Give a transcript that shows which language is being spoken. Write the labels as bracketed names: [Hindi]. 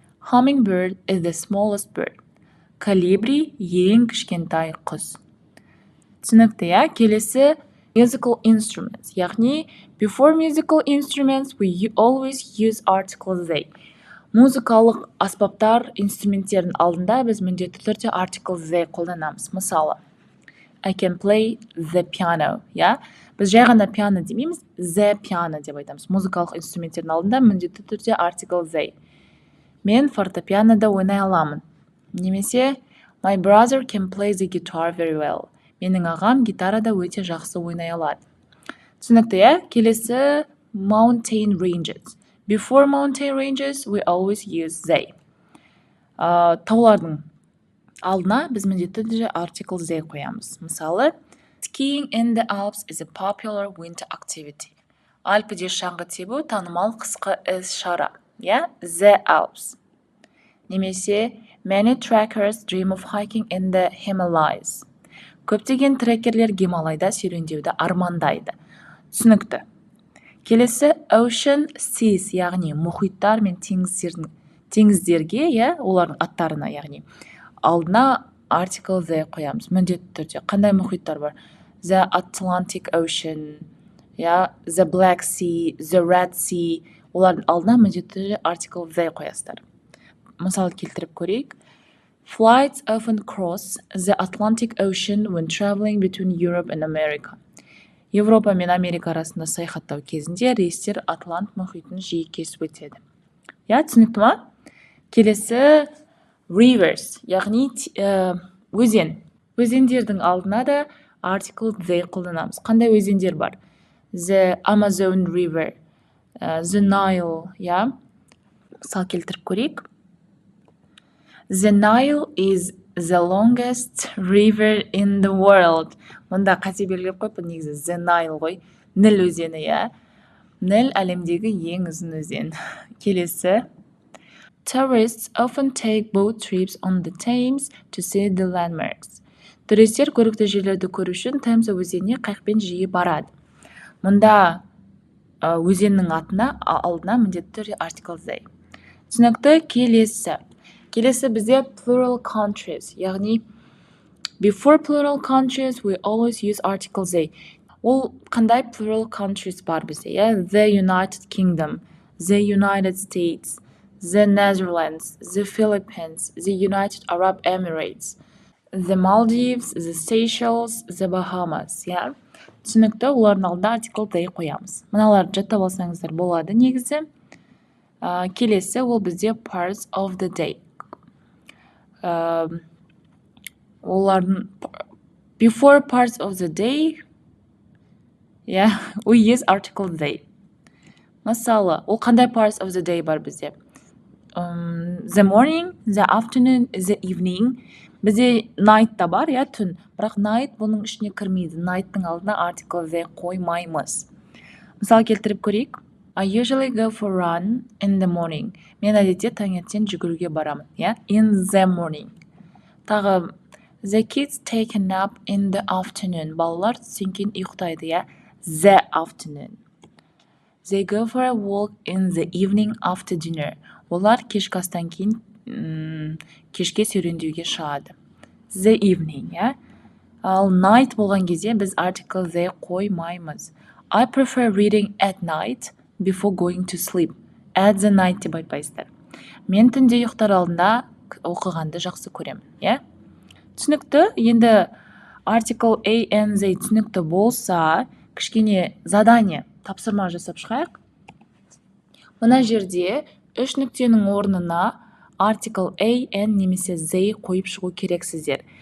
[English] Hummingbird is the smallest bird. [Kazakh] Колибри ең кішкентай құс. Түсінікті, Келесі, [English] musical instruments. [Kazakh] Яғни, [English] before musical instruments, we always use article they. [Kazakh] Музыкалық аспаптар, инструменттердің алдында біз міндетті түрде артикл they қолданамыз. Мысалы, [English] I can play the piano. [Kazakh] Біз жай ғана piano демейміз, [English] the piano [Kazakh] деп айтамыз. Музыкалық инструменттердің алдында міндетті түрде артикл they. Мен фортепианода ойнай аламын. Немесе, [English] my brother can play the guitar very well. [Kazakh] Менің ағам гитарада өте жақсы ойнай алады. Түсінікті, Келесі, [English] mountain ranges. Before mountain ranges, we always use they. [Kazakh] Таулардың алдына біз міндетті түрде article they қоямыз. Мысалы, [English] skiing in the Alps is a popular winter activity. [Kazakh] Альпіде шаңғы тебу танымал қысқы іс-шара. [English] The Alps. [Kazakh] Немесе, [English] many trekkers dream of hiking in the Himalayas. [Kazakh] Көптеген трекерлер Гималайда серуендеуді армандайды. Түсінікті. Келесі [English] ocean, seas, [Kazakh] яғни мұхиттар мен теңіздерге, олардың аттарына, яғни алдына артикл the қоямыз, міндетті түрде. Қандай мұхиттар бар? [English] The Atlantic Ocean, the Black Sea, the Red Sea, [Kazakh] олардың алдына міндетті түрде артикл the қоясыздар. Мысал келтіріп көрейік. [English] Flights often cross the Atlantic Ocean when traveling between Europe and America. [Kazakh] Европа мен Америка арасында саяхаттау кезінде рейстер Атлант мұхитын жиі кесіп өтеді. Түсінікті ма? Келесі rivers, яғни өзен. Өзендердің алдына да артикл the қолданамыз. Қандай өзендер бар? [English] The Amazon River, the Nile, [Kazakh] Мысал келтіріп көрейік. [English] The Nile is the longest river in the world. [Kazakh] Мұнда қате белгілеп қойып, негізі [English] the Nile [Kazakh] ғой. Ніл өзені, Ніл әлемдегі ең ұзын өзен. Келесі. [English] Tourists often take boat trips on the Thames to see the landmarks. [Kazakh] Туристер көрікті жерлерді көру үшін Темз өзеніне қайықпен жиі барады. Мұнда өзеннің атына алдына міндетті түрде артикл the. Түсінікті. Келесі бізде [English] plural countries, [Kazakh] яғни [English] before plural countries we always use article the. [Kazakh] Ол қандай [English] plural countries [Kazakh] бар бізде? [English] The United Kingdom, the United States, the Netherlands, the Philippines, the United Arab Emirates, the Maldives, the Seychelles, the Bahamas. [Kazakh] Түсінікті. Олардың алдына артикл the қоямыз. Мыналарды жаттап алсаңыздар болады негізі. Келесі ол бізде [English] parts of the day. [Kazakh] Олардың [English] before parts of the day, we use article the. [Kazakh] Мысалы, ол қандай [English] parts of the day [Kazakh] бар бізде? [English] The morning, the afternoon, the evening. [Kazakh] Бізде night та бар, түн. Бірақ night бұның ішіне кірмейді. Night'тың алдына article the қоймаймыз. Мысал келтіріп көрейік. [English] I usually go for run in the morning. [Kazakh] Мен әдетте таңертең жүгіруге барамын. [English] In the morning. [Kazakh] Тағы [English] the kids take a nap in the afternoon. [Kazakh] Балалар түстен кейін ұйықтайды. [English] The afternoon. They go for a walk in the evening after dinner. [Kazakh] Олар кешкі астан кейін кешке серуендеуге шығады. [English] The evening. [Kazakh] Ал night болған кезде біз article the қоймаймыз. [English] I prefer reading at night before going to sleep. At the night [Kazakh] деп айтпайсыздар. Мен түнде ұйықтар алдында оқығанды жақсы көремін. Түсінікті. Енді [English] article a and the [Kazakh] түсінікті болса, кішкене задание, тапсырма жасап шығайық. Мына жерде 3 нүктенің орнына [English] article a and [Kazakh] немесе the қойып шығу керексіздер.